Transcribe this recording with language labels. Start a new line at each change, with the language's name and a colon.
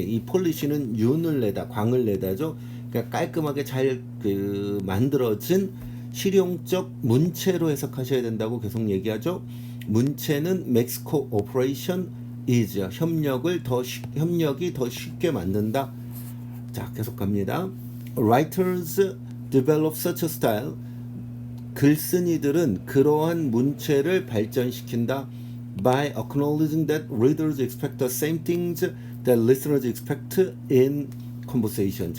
Korean: 이 polish는 윤을 내다, 광을 내다죠. 그러니까 깔끔하게 잘 만들어진 실용적 문체로 해석하셔야 된다고 계속 얘기하죠.
English: 문체는 makes cooperation easier.
Korean: 협력이 더 쉽게 만든다. 자, 계속 갑니다.
English: Writers develop such a style.
Korean: 글쓴이들은 그러한 문체를 발전시킨다.
English: By acknowledging that readers expect the same things that listeners expect in conversation.